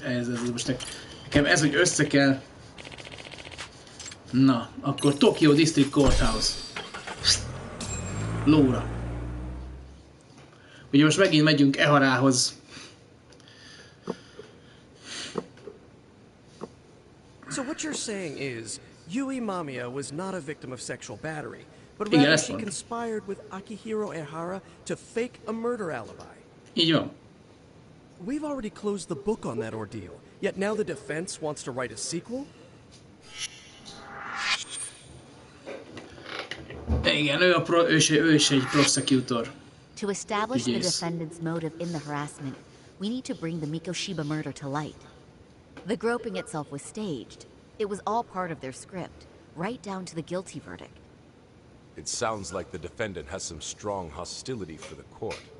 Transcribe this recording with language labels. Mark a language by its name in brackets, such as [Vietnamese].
[Hungarian] Ez most nekem ez, hogy össze kell... Na, akkor Tokyo District Courthouse. Lóra. Ugye most megint megyünk Eharához. [English] So what you're saying is, Yui Mamiya was not a victim of sexual battery, but rather she conspired with Akihiro Ehara to fake a murder alibi. [Hungarian] Így van. [English] We've already closed the book on that ordeal, yet now the defense wants to write a sequel? [Hungarian] Igen, ő is egy prosecutor. [English] To establish the defendant's motive in the harassment, we need to bring the Mikoshiba murder to light. The groping itself was staged. It was all part of their script, right down to the guilty verdict. It sounds like the defendant has some strong hostility for the court.